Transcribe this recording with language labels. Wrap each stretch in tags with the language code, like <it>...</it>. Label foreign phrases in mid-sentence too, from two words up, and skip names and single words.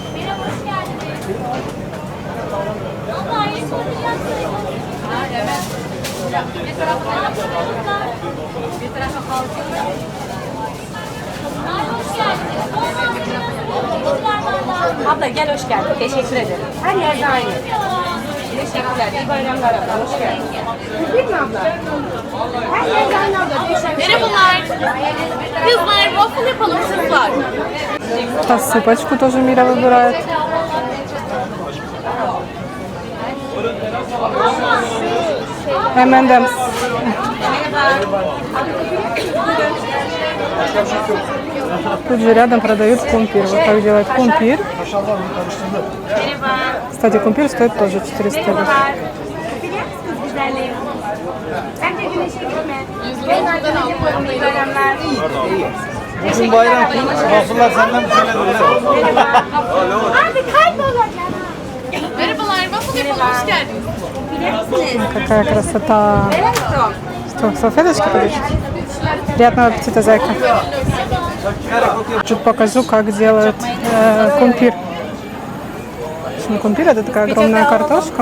<tr>Abla gel hoş geldin. Teşekkür ederim. Her yerde aynı. Teşekkürler. İyi bayramlar abla. Hoş geldin. Kumpir mi abla? Her yerde aynı abla. Teşekkürler. Merhabalar. Kızlar waffle yapalım kızlar.</tr> <ru>Посыпочку тоже Мира выбирает. M&M's. Тут же рядом продают кумпир. Вот так делают кумпир. Кстати, кумпир стоит тоже 400 лир.</ru> <tr>Kumpir yer misiniz güzelliğim? Ben de güneşe gitme. Ben zaten yapıyorum. İyi bayramlar. Bugün bayram. Waffle'lar senden mi söyledi? Abi kaybolacak.</tr> <ru>Какая красота. Что, салфеточки подают? Приятного аппетита, зайка. Чуть покажу, как делают кумпир. Кумпир — это такая огромная картошка.</ru>